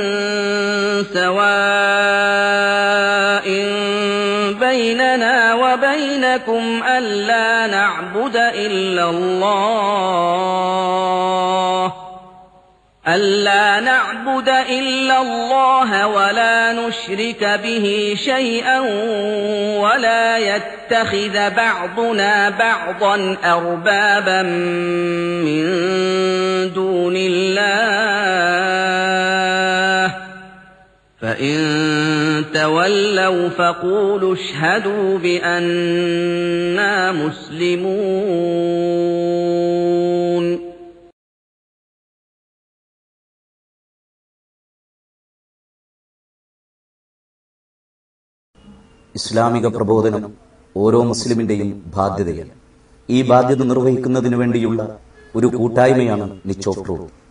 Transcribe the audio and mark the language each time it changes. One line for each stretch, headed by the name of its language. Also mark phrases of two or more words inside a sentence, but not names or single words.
Arabic: سواء بيننا وبينكم ألا نعبد إلا الله ولا نشرك به شيئا ولا يتخذ بعضنا بعضا أربابا من دون الله فإن تولوا فقولوا اشهدوا بأننا مسلمون.
Malayalam: ഇസ്ലാമിക പ്രബോധനം ഓരോ മുസ്ലിമിന്റെയും ബാധ്യതയാണ്. ഈ ബാധ്യത നിർവഹിക്കുന്നതിനു വേണ്ടിയുള്ള ഒരു കൂട്ടായ്മയാണ് നിച്ച് ഓഫ് ട്രൂത്ത്.